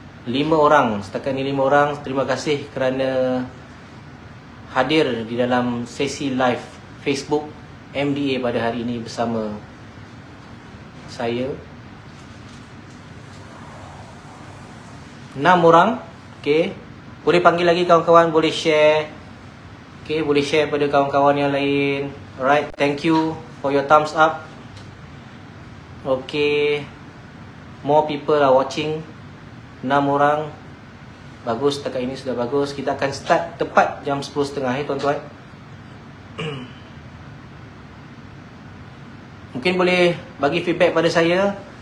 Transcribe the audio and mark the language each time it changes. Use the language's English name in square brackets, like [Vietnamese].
[Malay] 5 orang, setakat ni 5 orang. Terima kasih kerana hadir di dalam sesi live Facebook MDA pada hari ini bersama saya. 6 orang. Okay. Boleh panggil lagi kawan-kawan, boleh share. Okay, boleh share pada kawan-kawan yang lain. [English] Alright, thank you for your thumbs up. Okay, more people are watching. [Malay] 6 orang. Bagus, setakat ini sudah bagus. Kita akan start tepat jam 10.30 tuan-tuan. Mungkin boleh bagi feedback pada saya.